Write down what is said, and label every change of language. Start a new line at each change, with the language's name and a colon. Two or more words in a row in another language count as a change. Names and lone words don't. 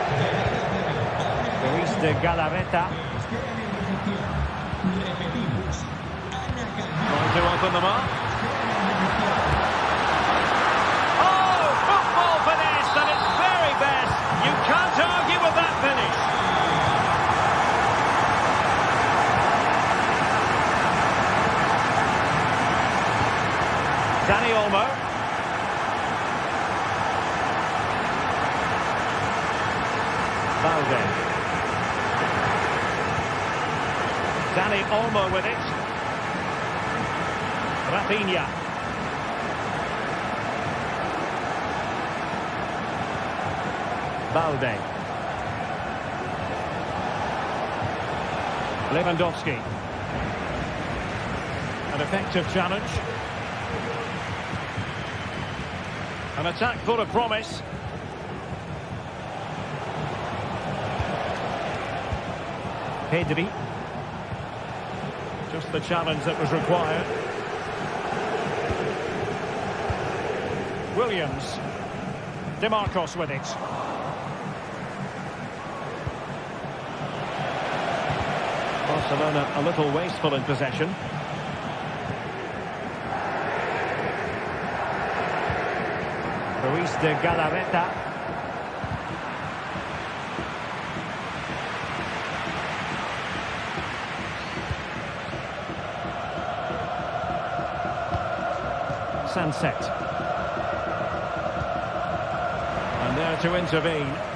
English: Luis de Galarreta. Trying to open them up. Oh, football finesse at its very best. You can't argue with that finish. Dani Olmo. Valde. Dani Olmo with it. Rafinha. Valde. Lewandowski. An effective challenge. An attack full of promise. Pedri. Just the challenge that was required. Williams. De Marcos with it. Barcelona a little wasteful in possession. Luis de Galarreta. Sunset. And there to intervene.